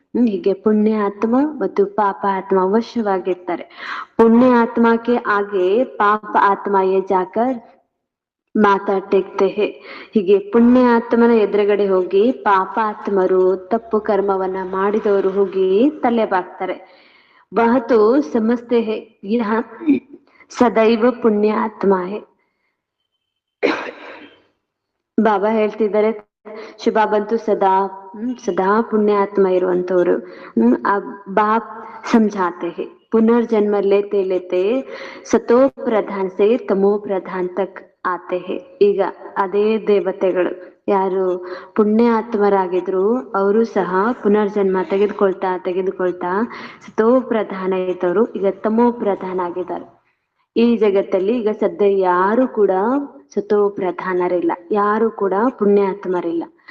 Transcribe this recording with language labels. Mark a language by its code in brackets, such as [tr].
[kn] ಹೀಗೆ ಪುಣ್ಯ ಆತ್ಮ ಮತ್ತು ಪಾಪ ಆತ್ಮ ಅವಶ್ಯವಾಗಿರ್ತಾರೆ. [hi] ಪುಣ್ಯ ಆತ್ಮಕ್ಕೆ ಆಗೆ ಪಾಪ ಆತ್ಮಯೇ ಜಾಕರ್ ಮಾತಾ ಟೇಕ್ತೆ ಹೇ. [kn] ಹೀಗೆ ಪುಣ್ಯ ಆತ್ಮನ ಎದುರುಗಡೆ ಹೋಗಿ ಪಾಪ ಆತ್ಮರು, ತಪ್ಪು ಕರ್ಮವನ್ನ ಮಾಡಿದವರು ಹೋಗಿ ತಲೆ ಬಾಗ್ತಾರೆ. [hi] वह तो समझते हैं यह सदैव पुण्य आत्मा है. [kn] ಬಾಬಾ ಹೇಳ್ತಿದ್ದಾರೆ ಶಿವಬಾಬಂತೂ ಸದಾ ಪುಣ್ಯಾತ್ಮ ಇರುವಂತವ್ರು. [hi] ಆ बाप समझाते हैं पुनर्जन्म लेते लेते सतो प्रधान से तमो प्रधान तक आते हैं. [kn] ಈಗ ಅದೇ ದೇವತೆಗಳು ಯಾರು ಪುಣ್ಯ ಆತ್ಮರಾಗಿದ್ರು ಅವರು ಸಹ ಪುನರ್ಜನ್ಮ ತೆಗೆದುಕೊಳ್ತಾ ಸತೋ ಪ್ರಧಾನ ಇದ್ದವರು ಈಗ ತಮೋ ಪ್ರಧಾನ ಆಗಿದ್ದಾರೆ. ಈ ಜಗತ್ತಲ್ಲಿ ಈಗ ಸದ್ಯ ಯಾರು ಕೂಡ ಸತೋ ಪ್ರಧಾನರಿಲ್ಲ, ಯಾರು ಕೂಡ ಪುಣ್ಯಾತ್ಮರಿಲ್ಲ.